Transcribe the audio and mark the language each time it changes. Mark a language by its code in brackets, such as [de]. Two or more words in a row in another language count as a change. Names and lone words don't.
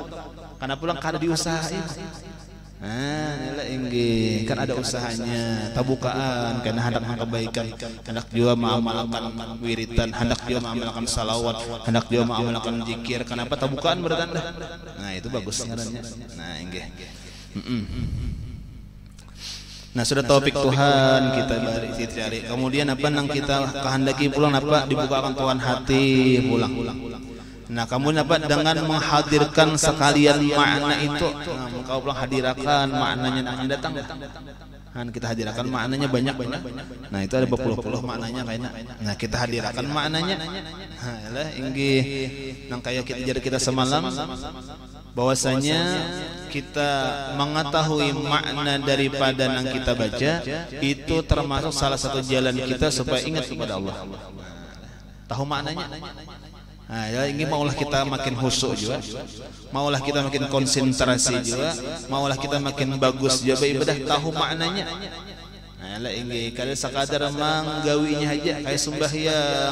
[bjn] Karena pulang kada diusahain. Nila inggi kan ada usahanya, tabukaan karena hendak kebaikan, hendak juga mengamalkan wiritan, hendak juga mengamalkan salawat, hendak juga mengamalkan zikir. Kenapa tabukaan bertanda? Nah itu bagus ngarannya. Nah inggi. [id] Nah sudah topik Tuhan kita cari. [bjn] Kemudian apa nang kita kehendaki pulang apa dibukakan Tuhan hati pulang. [id] Nah kamu apa dengan menghadirkan sekalian makna itu. Nah engkau pulang hadirkan maknanya yang datang. Nah kita hadirkan maknanya banyak. Nah itu ada berpuluh-puluh maknanya kayaknya. Nah kita hadirkan maknanya. [bjn] Nah lah inggih nang kayak kita semalam bahwasanya kita mengetahui makna daripada yang kita baca itu termasuk salah satu jalan kita supaya ingat kepada Allah. [id] Tahu maknanya. [bjn] Nah, ya ini maulah kita makin khusyuk juga, maulah kita makin konsentrasi juga, maulah kita makin bagus juga ibadah tahu maknanya. Nah, lah ini kada sekadar manggawinya aja kayak sembahyang.